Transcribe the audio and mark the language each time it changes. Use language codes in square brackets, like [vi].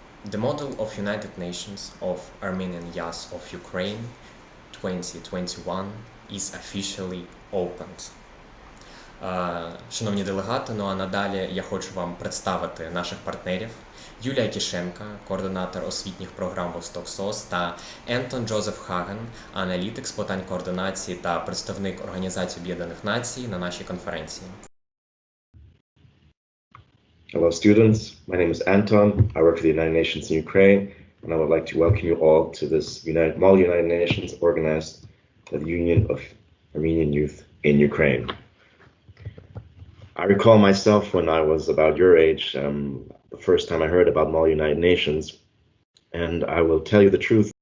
[en] The Model of United Nations of Armenian Youth of Ukraine 2021 is officially opened. [uk] Шановні делегати, ну а надалі я хочу вам представити наших партнерів. Юлія Кішенка, координатор освітніх програм Восток СОС, та Ентон Джозеф Хаген, аналітик з питань координації та представник Організації Об'єднаних Націй на нашій конференції. [en] Hello students, my name is Anton, I work for the United Nations in Ukraine, and I would like to welcome you all to this Model United Nations organized by the Union of Armenian Youth in Ukraine. I recall myself when I was about your age, the first time I heard about Model United Nations, and I will tell you the truth,